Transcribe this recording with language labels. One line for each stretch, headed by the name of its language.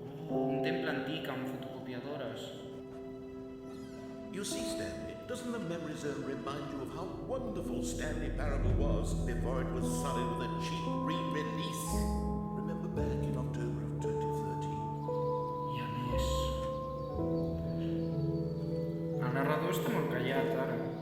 Catalan: Un temple antic amb fotocopiadores.
English: You see, Stanley, doesn't the memory zone remind you of how wonderful Stanley Parable was before it was sullied with a cheap re-release? Remember back in October of 2013?
Catalan: I a més... El narrador està molt callat, ara.